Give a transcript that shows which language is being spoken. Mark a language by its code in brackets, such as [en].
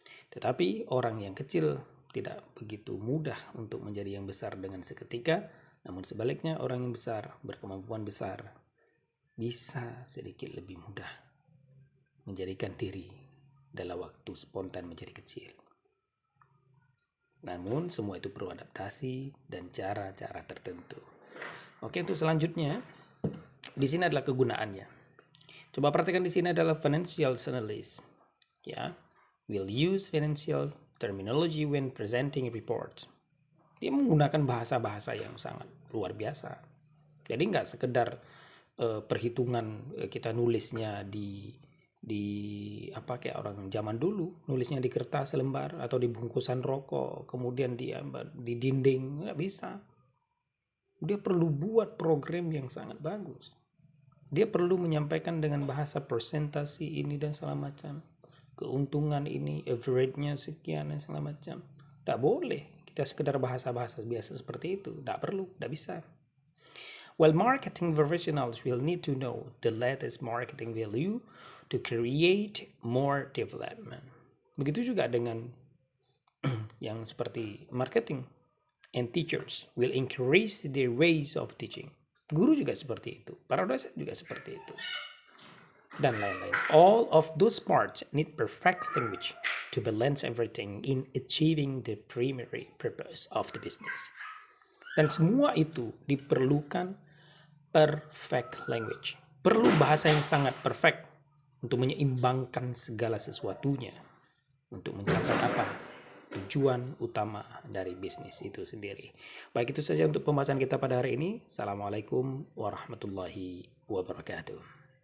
[id] Tetapi orang yang kecil tidak begitu mudah untuk menjadi yang besar dengan seketika, namun sebaliknya orang yang besar, berkemampuan besar, bisa sedikit lebih mudah menjadikan diri dalam waktu spontan menjadi kecil. Namun semua itu perlu adaptasi dan cara-cara tertentu. Oke, untuk selanjutnya, di sini adalah kegunaannya. Coba perhatikan di sini adalah financial analyst. [en] Ya, will use financial terminology when presenting reports. [id] Dia menggunakan bahasa-bahasa yang sangat luar biasa. Jadi nggak sekedar perhitungan kita nulisnya di kayak orang zaman dulu, nulisnya di kertas selembar atau di bungkusan rokok, kemudian di dinding, nggak bisa. Dia perlu buat program yang sangat bagus. Dia perlu menyampaikan dengan bahasa persentase ini dan segala macam. Keuntungan ini, average-nya sekian dan segala macam. Tidak boleh kita sekedar bahasa-bahasa biasa seperti itu. Tidak perlu, tidak bisa. [en] While marketing professionals will need to know the latest marketing value to create more development. [id] Begitu juga dengan yang seperti marketing. [en] And teachers will increase their ways of teaching. [id] Guru juga seperti itu. Para dosen juga seperti itu. Dan lain-lain. [en] All of those parts need perfect language to balance everything in achieving the primary purpose of the business. [id] Dan semua itu diperlukan [en] perfect language. [id] Perlu bahasa yang sangat perfect untuk menyeimbangkan segala sesuatunya. Untuk mencapai apa? Tujuan utama dari bisnis itu sendiri. Baik, itu saja untuk pembahasan kita pada hari ini. [ar] Assalamualaikum warahmatullahi wabarakatuh.